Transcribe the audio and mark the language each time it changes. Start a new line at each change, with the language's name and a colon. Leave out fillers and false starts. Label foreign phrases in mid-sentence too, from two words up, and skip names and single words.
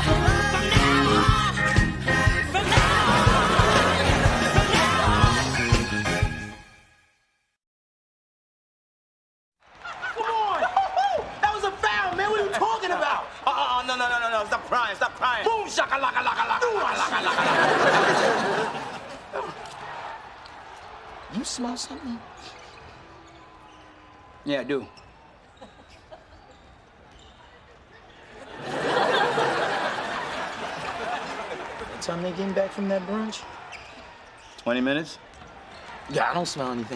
English: From now on, from now on, from now on. Come on! That was a foul, man. What are you talking about? No. Stop crying. Stop crying. Boom, shakalaka, laka, laka, laka, laka, laka. You smell something? Yeah, I do. What time they getting back from that brunch? 20 minutes? Yeah, I don't smell anything.